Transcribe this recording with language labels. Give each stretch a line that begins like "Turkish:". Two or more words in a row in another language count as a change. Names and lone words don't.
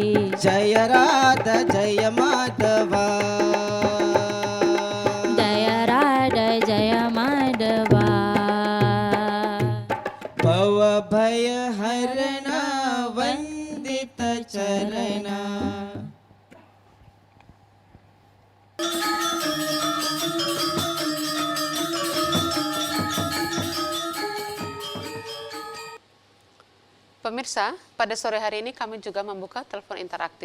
Sanskrit: ಜಯ ರಾಧ ಜಯ ಮಾಧವ ಜಯ ರಾಧ ಜಯ ಮಾಧವ ಭವಭಯಹರಣ ವಂದಿತ ಚರಣ
Indonesian: Pemirsa, pada sore hari ini kami juga membuka telepon interaktif.